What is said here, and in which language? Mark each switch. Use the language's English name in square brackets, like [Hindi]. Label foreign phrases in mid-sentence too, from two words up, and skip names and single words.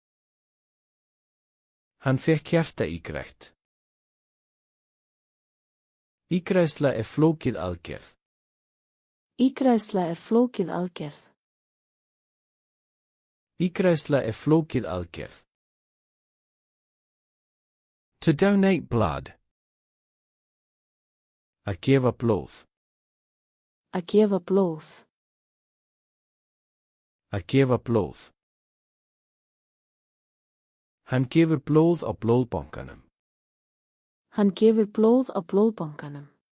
[Icelandic] Hann fékk hjarta ígrætt. Ígræðsla flókið aðgerð. Ígræðsla flókið aðgerð. Ígræðsla flókið aðgerð. [English] To donate blood. [Icelandic] Að gefa blóð. Að gefa blóð. Að gefa blóð. Hann gefur blóð á blóðbankanum. Hann gefur blóð á blóðbankanum.